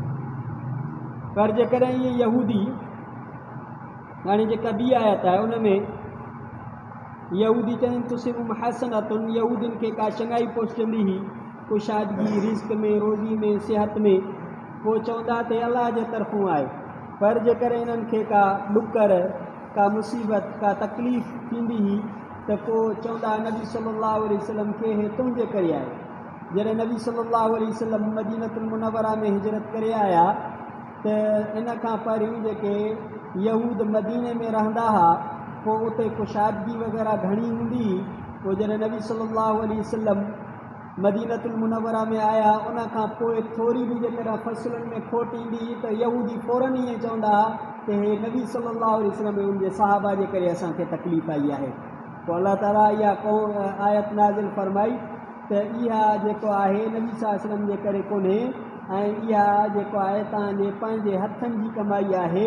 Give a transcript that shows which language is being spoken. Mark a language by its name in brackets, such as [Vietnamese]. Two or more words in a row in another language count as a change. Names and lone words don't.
[Sindhi] पर जेकॾहिं इहे यहूदी, हाणे जेका ॿी आयत आहे उन में यहूदी चवनि [Arabic] تصبهم حسنة, [Sindhi] यहूदियुनि खे का चङाई पहुचंदी हुई, कुशादगी रिज़्क़ में, रोज़ी में, सिहत में, पोइ चवंदा त अलाह जे तरफ़ां आहे। पर जेकॾहिं इन्हनि खे का ॾुकर, का मुसीबत, का तकलीफ़ थींदी हुई त पोइ चवंदा नबी [Arabic] صلى الله عليه وسلم [Sindhi] खे हे तुंहिंजे करे आहे। जॾहिं नबी [Arabic] صلى الله عليه وسلم [Sindhi] मदीनतुल मुनव्वरा में हिजरत करे आया त इन खां पहिरियों जेके यहूद मदीने में रहंदा हुआ, पोइ उते कुशादगी वग़ैरह घणी हूंदी। पोइ जॾहिं नबी [Arabic] صلى الله عليه وسلم [Sindhi] मदीनतुल मुनव्वरा में आया, उन खां पोइ थोरी बि जेकॾहिं फ़सुलुनि में खोट ईंदी त यहूदी फ़ौरन ईअं चवंदा हुआ त हे नबी [Arabic] صلى الله عليه وسلم [Sindhi] ऐं उनजे सहाबा जे करे असांखे तकलीफ़ आई आहे। पोइ अलाह ताला इहा आयत नाज़िल फरमाई त इहा जेको आहे नबी [Arabic] صلى الله عليه وسلم [Sindhi] जे करे कोन्हे, ऐं इहा जेको आहे तव्हांजे पंहिंजे हथनि जी कमाई आहे।